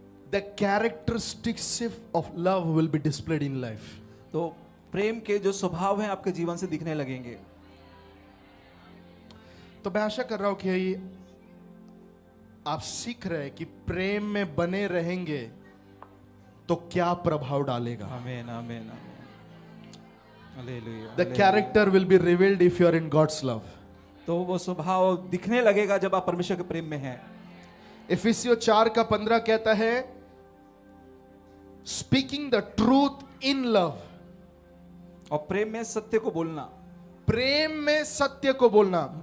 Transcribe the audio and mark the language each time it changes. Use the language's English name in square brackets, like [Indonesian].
[English] the characteristics of love will be displayed in life. [Hindi] तो प्रेम के जो स्वभाव हैं आपके जीवन से दिखने लगेंगे। तो मैं आशा कर रहा हूं कि आप सीख रहे हैं कि प्रेम में बने रहेंगे तो क्या प्रभाव डालेगा। आमीन, आमीन, आमीन। Hallelujah. [English] The character will be revealed if you are in God's love. [Hindi] तो वो स्वभाव दिखने लगेगा जब आप परमेश्वर के प्रेम में हैं। इफिसियों 4:15 कहता है [English] Speaking the truth in love. [Hindi] और प्रेम में सत्य को बोलना। प्रेम में सत्य को बोलना।